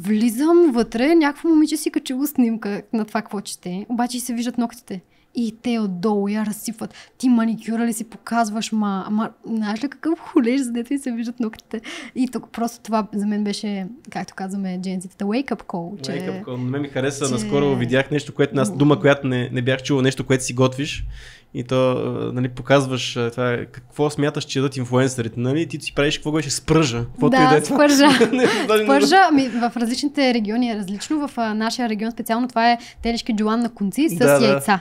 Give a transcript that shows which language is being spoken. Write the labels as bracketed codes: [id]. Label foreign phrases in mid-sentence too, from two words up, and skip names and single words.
[bg] Влизам вътре, някакво момиче си качило снимка на това, какво чете, обаче се виждат ногтите. И те отдолу я разсипват. Ти маникюра ли си показваш, знаеш ли какъв хулеж, за дето и се виждат ногтите. И тук просто това за мен беше, както казваме дженците, [en] wake up call. Wake up call. [bg] Не ми хареса, наскоро видях нещо, което дума, която не бях чувал, нещо, което си готвиш. И то, нали, показваш това, какво смяташ, че дадат инфлуенсърите, нали? Ти си правиш какво беше спържа. Да, спържа. Спържа, в различните региони е различно. В нашия регион специално това е телешки джулан на конци с яйца.